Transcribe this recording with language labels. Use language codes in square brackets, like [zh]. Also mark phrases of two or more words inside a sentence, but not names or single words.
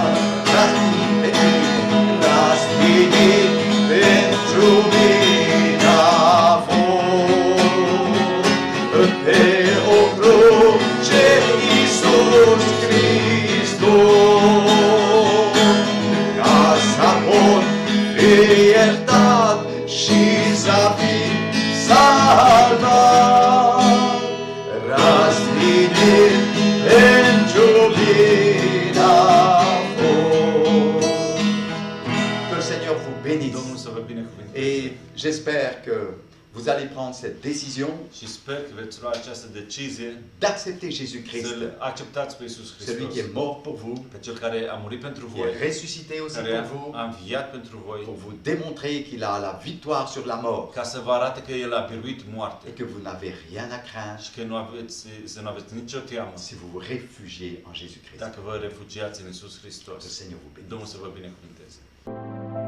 [ro] Rastinit pentru mine a fost, pe o cruce Iisus Hristos, ca să pot fi iertat și să fiu salvat. Rastinit pentru mine a fost. [fr] Que le Seigneur vous bénisse. [ro] Domnul să vă binecuvânteze. [fr] Et j'espère que vous allez prendre cette décision [ro] Și sper că veți lua această decizie [fr] d'accepter Jésus-Christ, [ro] să-L acceptați pe Iisus [fr] celui [ro] Hristos, [fr] qui est mort pour vous, [ro] pe Cel care a murit pentru [fr] qui [ro] voi, [fr] est ressuscité aussi [ro] care [fr] pour vous, [ro] a înviat pentru voi, [fr] pour vous démontrer qu'il a la victoire sur la mort [ro] ca să vă arate că El a biruit moartea [fr] et que vous n'avez rien à craindre [ro] și că să nu aveți nicio teamă [fr] si vous vous réfugiez en Jésus-Christ. [ro] dacă vă refugiați în Iisus [fr] Que [ro] Hristos. [fr] le Seigneur vous bénisse. [ro] Domnul să vă binecuvânteze.